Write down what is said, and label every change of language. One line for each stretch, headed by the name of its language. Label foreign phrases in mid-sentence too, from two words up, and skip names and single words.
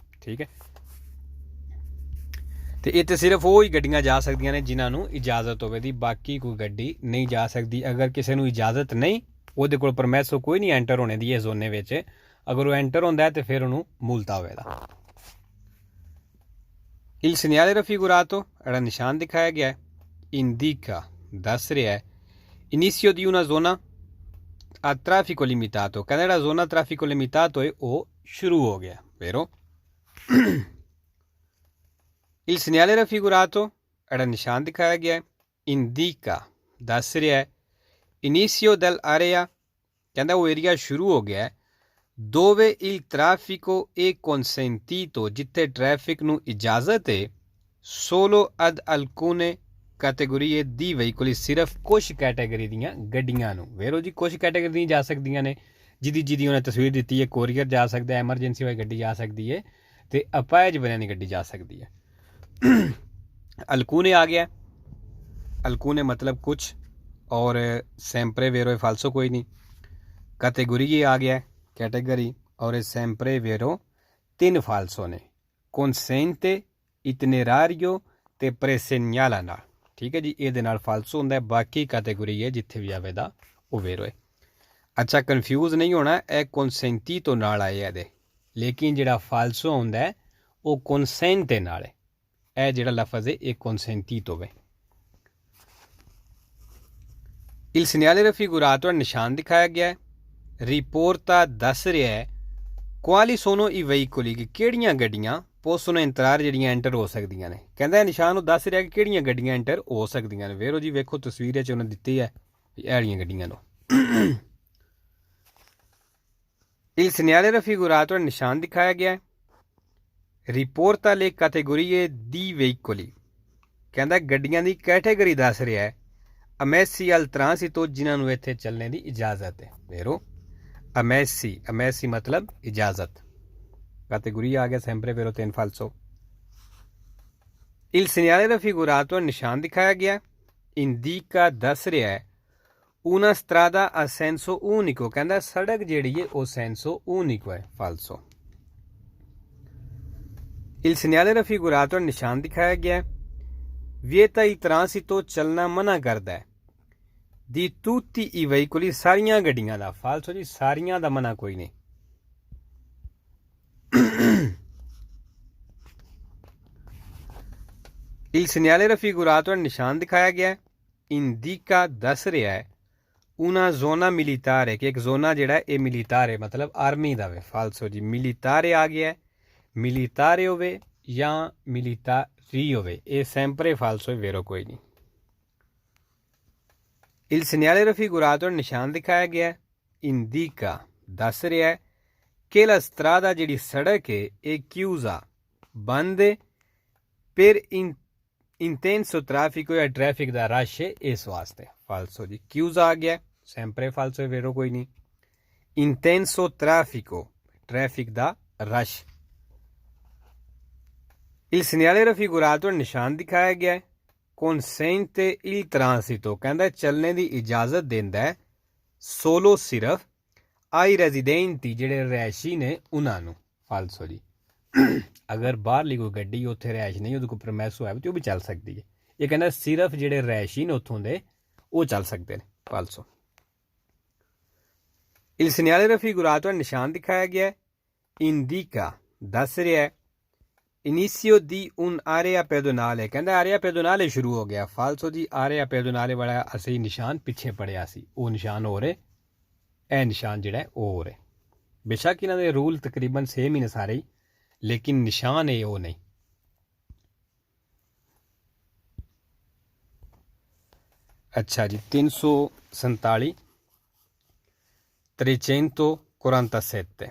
Punjabi: ਠੀਕ ਹੈ, ਤੇ ਇਹ ਤਾਂ ਸਿਰਫ ਉਹ ਹੀ ਗੱਡੀਆਂ ਜਾ ਸਕਦੀਆਂ ਨੇ ਜਿਨ੍ਹਾਂ ਨੂੰ ਇਜਾਜ਼ਤ ਹੋਵੇ ਦੀ, ਬਾਕੀ ਕੋਈ ਗੱਡੀ ਨਹੀਂ ਜਾ ਸਕਦੀ। ਅਗਰ ਕਿਸੇ ਨੂੰ ਇਜਾਜ਼ਤ ਨਹੀਂ, ਉਹਦੇ ਕੋਲ ਪਰਮਿਸੋ ਕੋਈ ਨਹੀਂ ਐਂਟਰ ਹੋਣੇ ਦੀ ਇਹ ਜ਼ੋਨੇ ਵਿੱਚ, ਅਗਰ ਉਹ ਐਂਟਰ ਹੁੰਦਾ ਹੈ ਤੇ ਫਿਰ ਉਹਨੂੰ ਮੁਲਤਾ ਹੋਵੇਗਾ।
Italian: Il segnale raffigurato era
Punjabi: ਨਿਸ਼ਾਨ ਦਿਖਾਇਆ ਗਿਆ
Italian: indica
Punjabi: ਦੱਸ ਰਿਹਾ ਹੈ
Italian: inizio di una zona a traffico limitato,
Punjabi: ਕਹਿੰਦਾ ਜਿਹੜਾ
Italian: zona traffico limitato
Punjabi: ਹੈ ਉਹ ਸ਼ੁਰੂ ਹੋ ਗਿਆ,
Italian: vero? Il segnale raffigurato era
Punjabi: ਨਿਸ਼ਾਨ ਦਿਖਾਇਆ ਗਿਆ
Italian: indica
Punjabi: ਦੱਸ ਰਿਹਾ ਹੈ
Italian: inizio dell'area,
Punjabi: ਕਹਿੰਦਾ ਉਹ ਏਰੀਆ ਸ਼ੁਰੂ ਹੋ ਗਿਆ
Italian: dove il traffico è consentito,
Punjabi: ਜਿੱਥੇ ਟ੍ਰੈਫਿਕ ਨੂੰ ਇਜਾਜ਼ਤ ਹੈ
Italian: solo ad alcune categorie di veicoli,
Punjabi: ਸਿਰਫ ਕੁਝ ਕੈਟੇਗਰੀ ਦੀਆਂ ਗੱਡੀਆਂ ਨੂੰ। ਵੇਰੋ ਜੀ ਕੁਝ ਕੈਟੇਗਰੀ ਦੀਆਂ ਜਾ ਸਕਦੀਆਂ ਨੇ, ਜਿਹਦੀ ਉਹਨੇ ਤਸਵੀਰ ਦਿੱਤੀ ਹੈ, ਕੋਰੀਅਰ ਜਾ ਸਕਦਾ, ਐਮਰਜੈਂਸੀ ਵਾਲੀ ਗੱਡੀ ਜਾ ਸਕਦੀ ਹੈ, ਤੇ ਅਪਾਇਜ ਬਣਿਆ ਦੀ ਗੱਡੀ ਜਾ ਸਕਦੀ ਹੈ। ਅਲਕੂਨੇ ਆ ਗਿਆ, ਅਲਕੂਨੇ ਮਤਲਬ ਕੁਛ, ਔਰ
Italian: sempre vero falso
Punjabi: ਕੋਈ ਨਹੀਂ। ਕੈਟੇਗਰੀ ਆ ਗਿਆ कैटेगरी, और
Italian: sempre vero 3 falso
Punjabi: ने
Italian: consente itinerario
Punjabi: ਤੇ presegnala ਨਾਲ। ਠੀਕ ਹੈ ਜੀ, ਇਹਦੇ ਨਾਲ ਫਾਲਸੋ ਹੁੰਦਾ, ਬਾਕੀ ਕੈਟੇਗਰੀ ਹੈ ਜਿੱਥੇ ਵੀ ਆਵੇਦਾ ਉਹ ਵੇਰੋ ਹੈ। ਅੱਛਾ, ਕਨਫਿਊਜ਼ ਨਹੀਂ ਹੋਣਾ, ਇਹ consenti ਤੋਂ ਨਾਲ ਆਏ ਇਹਦੇ, ਲੇਕਿਨ ਜਿਹੜਾ ਫਾਲਸੋ ਹੁੰਦਾ ਹੈ ਉਹ consente ਨਾਲ ਹੈ। ਇਹ ਜਿਹੜਾ ਲਫ਼ਜ਼ ਹੈ ਇਹ consenti ਤੋਂ ਹੈ।
Italian: il segnale raffigurato
Punjabi: ਨਿਸ਼ਾਨ ਦਿਖਾਇਆ ਗਿਆ ਹੈ ਰਿਪੋਰਟਾ ਦੱਸ ਰਿਹਾ ਹੈ
Italian: quali sono i veicoli,
Punjabi: ਕਿ ਕਿਹੜੀਆਂ ਗੱਡੀਆਂ
Italian: possono entrare
Punjabi: ਜਿਹੜੀਆਂ ਐਂਟਰ ਹੋ ਸਕਦੀਆਂ ਨੇ। ਕਹਿੰਦਾ ਨਿਸ਼ਾਨ ਉਹ ਦੱਸ ਰਿਹਾ ਕਿ ਕਿਹੜੀਆਂ ਗੱਡੀਆਂ ਐਂਟਰ ਹੋ ਸਕਦੀਆਂ ਨੇ। ਵੇਰੋ ਜੀ ਵੇਖੋ ਤਸਵੀਰ 'ਚ ਉਹਨੇ ਦਿੱਤੀ ਹੈ ਇਹ ਵਾਲੀਆਂ ਗੱਡੀਆਂ ਨੂੰ।
Italian: il segnale raffigurato
Punjabi: ਨਿਸ਼ਾਨ ਦਿਖਾਇਆ ਗਿਆ
Italian: riporta le categorie di veicoli,
Punjabi: ਕਹਿੰਦਾ ਗੱਡੀਆਂ ਦੀ ਕੈਟੇਗਰੀ ਦੱਸ ਰਿਹਾ ਹੈ
Italian: ammessi al transito,
Punjabi: ਜਿਨ੍ਹਾਂ ਨੂੰ ਇੱਥੇ ਚੱਲਣੇ ਦੀ ਇਜਾਜ਼ਤ ਹੈ। ਵੇਰੋ ਅਮੈਸੀ ਮਤਲਬ ਇਜਾਜ਼ਤ, ਕੈਟੇਗਰੀ ਆ ਗਿਆ
Italian: sempre vero 3 falso। il segnale raffigurato
Punjabi: ਨਿਸ਼ਾਨ ਦਿਖਾਇਆ ਗਿਆ
Italian: indica
Punjabi: ਦੱਸ ਰਿਹਾ ਹੈ
Italian: una strada a senso unico,
Punjabi: ਕਹਿੰਦਾ ਸੜਕ ਜਿਹੜੀ ਹੈ ਉਹ
Italian: senso unico
Punjabi: ਹੈ, falso।
Italian: il segnale raffigurato
Punjabi: ਨਿਸ਼ਾਨ ਦਿਖਾਇਆ ਗਿਆ
Italian: vieta il transito,
Punjabi: ਚੱਲਣਾ ਮਨਾ ਕਰਦਾ ਹੈ ਦੀ
Italian: tutti i veicoli,
Punjabi: ਸਾਰੀਆਂ ਗੱਡੀਆਂ ਦਾ। ਫਾਲਸੋ ਜੀ, ਸਾਰੀਆਂ ਦਾ ਮਨਾ ਕੋਈ ਨਹੀਂ।
Italian: il segnale raffigurato
Punjabi: ਨਿਸ਼ਾਨ ਦਿਖਾਇਆ ਗਿਆ indica ਦੱਸ ਰਿਹਾ ਹੈ
Italian: una zona militare,
Punjabi: ਕਿ ਇੱਕ ਜ਼ੋਨਾ ਜਿਹੜਾ ਇਹ ਮਿਲੀਟਾਰੇ ਮਤਲਬ ਆਰਮੀ ਦਾ ਵੇ। ਫਾਲਸੋ ਜੀ, ਮਿਲੀਟਾਰੇ ਆ ਗਿਆ, ਮਿਲੀਟਾਰੇ ਹੋਵੇ ਜਾਂ ਮਿਲੀਟਾਰੀ ਹੋਵੇ, ਇਹ
Italian: sempre falso
Punjabi: ਵੇਰੋ ਕੋਈ ਨਹੀਂ।
Italian: il segnale raffigurato
Punjabi: ਨਿਸ਼ਾਨ ਦਿਖਾਇਆ ਗਿਆ indica ਦੱਸ ਰਿਹਾ ਹੈ ਕਿ
Italian: la strada,
Punjabi: ਜਿਹੜੀ ਸੜਕ ਹੈ ਇਹ chiusa ਬੰਦ ਹੈ
Italian: per intenso traffico,
Punjabi: ਜਾਂ ਟ੍ਰੈਫਿਕ ਦਾ ਰਸ਼ ਹੈ ਇਸ ਵਾਸਤੇ। ਫਾਲਸੋ ਜੀ, chiusa ਆ ਗਿਆ
Italian: sempre falso
Punjabi: ਵੇਰੋ ਕੋਈ ਨਹੀਂ।
Italian: intenso traffico,
Punjabi: ਟ੍ਰੈਫਿਕ ਦਾ ਰਸ਼।
Italian: il segnale raffigurato
Punjabi: ਨਿਸ਼ਾਨ ਦਿਖਾਇਆ ਗਿਆ
Italian: consente il transito,
Punjabi: ਕਹਿੰਦਾ ਚੱਲਣੇ ਦੀ ਇਜਾਜ਼ਤ ਦਿੰਦਾ ਹੈ solo ਸਿਰਫ
Italian: ai residenti,
Punjabi: ਜਿਹੜੇ ਰਿਹਾਇਸ਼ੀ ਨੇ ਉਹਨਾਂ ਨੂੰ। ਫਾਲਸੋ ਜੀ, ਅਗਰ ਬਾਹਰਲੀ ਕੋਈ ਗੱਡੀ ਉੱਥੇ ਰਿਹਾਇਸ਼ ਨਹੀਂ, ਉਹਦੇ ਕੋਲ ਪਰਮਿਸੋ ਹੈ ਤੇ ਉਹ ਵੀ ਚੱਲ ਸਕਦੀ ਹੈ। ਇਹ ਕਹਿੰਦਾ ਸਿਰਫ ਜਿਹੜੇ ਰਿਹਾਇਸ਼ੀ ਨੇ ਉੱਥੋਂ ਦੇ ਉਹ ਚੱਲ ਸਕਦੇ ਨੇ।
Italian: ਫਾਲਸੋ। il segnale raffigurato
Punjabi: ਨਿਸ਼ਾਨ ਦਿਖਾਇਆ ਗਿਆ
Italian: indica
Punjabi: ਦੱਸ ਰਿਹਾ ਹੈ
Italian: inizio di un'area pedonale,
Punjabi: ਕਹਿੰਦਾ
Italian: area pedonale
Punjabi: ਸ਼ੁਰੂ ਹੋ ਗਿਆ। ਫਾਲਸੋ ਜੀ,
Italian: area pedonale
Punjabi: ਵਾਲਾ ਅਸੀਂ ਨਿਸ਼ਾਨ ਪਿੱਛੇ ਪੜਿਆ ਸੀ, ਉਹ ਨਿਸ਼ਾਨ ਹੋ ਰਹੇ, ਇਹ ਨਿਸ਼ਾਨ ਜਿਹੜਾ ਉਹ ਹੋ ਰਹੇ। ਬੇਸ਼ੱਕ ਇਹਨਾਂ ਦੇ ਰੂਲ ਤਕਰੀਬਨ ਸੇਮ ਹੀ ਨੇ ਸਾਰੇ ਹੀ, ਲੇਕਿਨ ਨਿਸ਼ਾਨ ਇਹ ਉਹ ਨਹੀਂ। ਅੱਛਾ ਜੀ, 347 347।